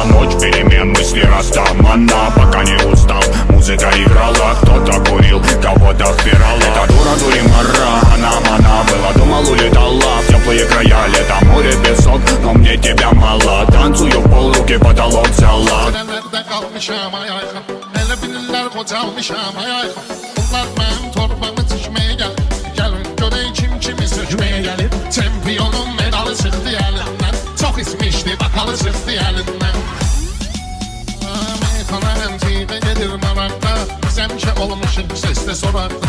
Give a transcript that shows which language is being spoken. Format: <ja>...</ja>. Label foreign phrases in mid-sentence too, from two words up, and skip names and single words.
<ru>Ночь перемен, мысли растамана. Пока не устал, музыка играла. Кто-то курил, кого-то впирала. Эта дура дуримара, она была, думал, улетала в теплые края. Лето, море, песок, но мне тебя мало. Танцую в пол, руки потолок взяла.</ru> <az>Nerede kalmışam ayayxım, elə bilirlər qocalmışam ayayxım. Bunlar mənim torbamı tikməyə gəl, gəlin görək kim kimi sökməyə gəlir. Çempionun medalı çıxdı əlindən, çox ismişdi bakalı çıxdı əlindən. Meyxana əmtidə gedir maraqda, biz həmişə olmuşuq səslə soraqda.</az>